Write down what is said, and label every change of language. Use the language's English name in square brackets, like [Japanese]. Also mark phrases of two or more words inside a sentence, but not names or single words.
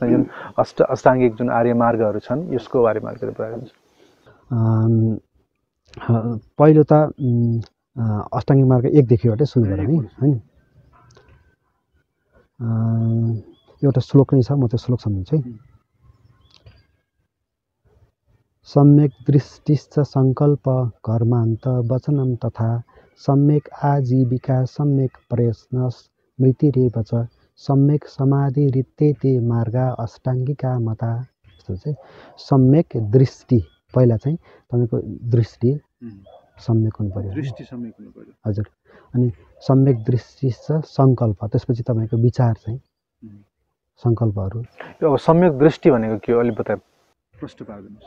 [Nepali] जुन अष्टाङ्गिक जुन आर्य मार्गहरू छन् यसको बारेमा अलिकति बताइदिनुहोस्। पहिलो त अष्टाङ्गिक मार्ग 1 देखिबाटै सुरु गरौँ है होइन। एउटा श्लोक नै छ, म त्यो श्लोक सम्झन्छु है। [Sanskrit] सम्यक दृष्टिश्च सङ्कल्प कर्मान्त वचनं तथा सम्यक आजीविका सम्यक प्रयत्न स्मृतिरेव च सम्यक समाधिरित्येते मार्गा अष्टाङ्गिका मता। [Nepali] यस्तो चाहिँ सम्यक दृष्टि, पहिला चाहिँ तपाईँको दृष्टि सम्यक हुनु पर्यो, हजुर, अनि सम्यक दृष्टि छ सङ्कल्प, त्यसपछि तपाईँको विचार चाहिँ सङ्कल्पहरू। अब सम्यक दृष्टि भनेको के हो, अलिक बताए प्रश्न पार्दिनुहोस्।